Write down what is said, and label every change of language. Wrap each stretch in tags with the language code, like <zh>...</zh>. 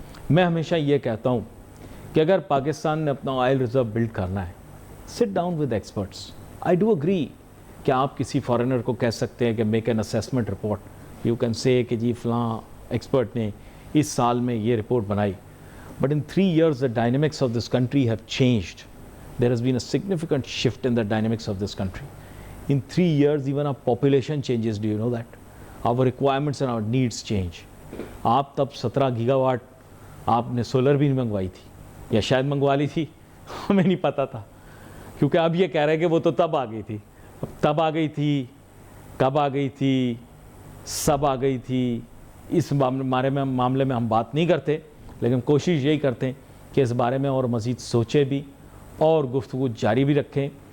<ur>میں ہمیشہ یہ کہتا ہوں کہ اگر پاکستان نے اپنا آئل ریزرو بلڈ کرنا ہے،</ur> <en>Sit down with experts. I do agree</en> <ur>کہ آپ کسی فارینر کو کہہ سکتے ہیں کہ</ur> <en>make an assessment report, you can say</en> <ur>کہ جی فلاں ایکسپرٹ نے اس سال میں یہ رپورٹ بنائی.</ur> <en>But in 3 years, the dynamics of this country have changed. There has been a significant shift in the dynamics of this country. In 3 years, even our population changes. Do you know that? Our requirements and our needs change.</en> <ur>آپ تب 17 giga what آپ نے solar بھی نہیں منگوائی تھی، یا شاید منگوا لی تھی، ہمیں نہیں پتا تھا، کیونکہ اب یہ کہہ رہے ہیں کہ وہ تو تب آ گئی تھی. اب تب آ گئی تھی، کب آ گئی تھی، سب آ گئی تھی، اس معاملے میں ہم بات نہیں کرتے، لیکن کوشش یہی کرتے ہیں کہ اس بارے میں اور مزید سوچیں بھی اور گفتگو جاری بھی رکھیں.</ur>